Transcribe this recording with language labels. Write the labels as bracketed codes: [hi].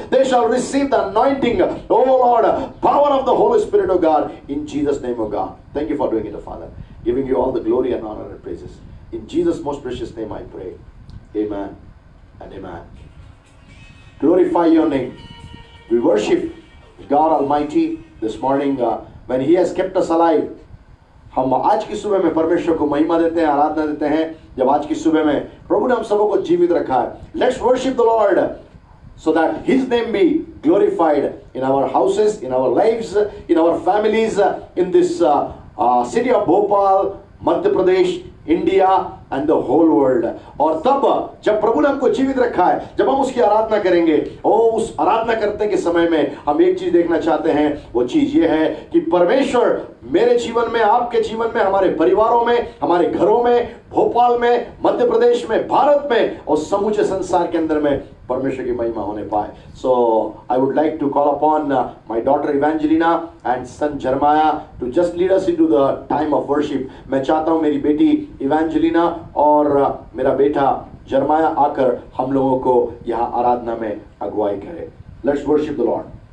[en] They shall receive the anointing, O Lord, power of the Holy Spirit, O God, in Jesus' name, O God. Thank you for doing it, O Father. Giving you all the glory and honor and praises. In Jesus' most precious name I pray. Amen and amen. Glorify your name. We worship God Almighty this morning when He has kept us alive. [hi] हम आज की सुबह में परमेश्वर को महिमा देते हैं, आराधना देते हैं, जब आज की सुबह में प्रभु ने हम सबों को जीवित रखा है. [en] Let's worship the Lord so that His name be glorified in our houses, in our lives, in our families, in this city of Bhopal, Madhya Pradesh, India and the whole world. [hi] और तब जब प्रभु ने हमको जीवित रखा है, जब हम उसकी आराधना करेंगे, उस आराधना करने के समय में हम एक चीज देखना चाहते हैं. वो चीज ये है कि परमेश्वर मेरे जीवन में, आपके जीवन में, हमारे परिवारों में, हमारे घरों में, भोपाल में, मध्य प्रदेश में, भारत में और समूचे संसार के अंदर में परमेश्वर की महिमा होने पाए. [en] So I would like to call upon my daughter Evangelina and son Jeremiah to just lead us into the time of worship. [hi] मैं चाहता हूँ मेरी बेटी Evangelina और मेरा बेटा Jeremiah आकर हम लोगों को यहाँ आराधना में अगुवाई करे. [en] Let's worship the Lord.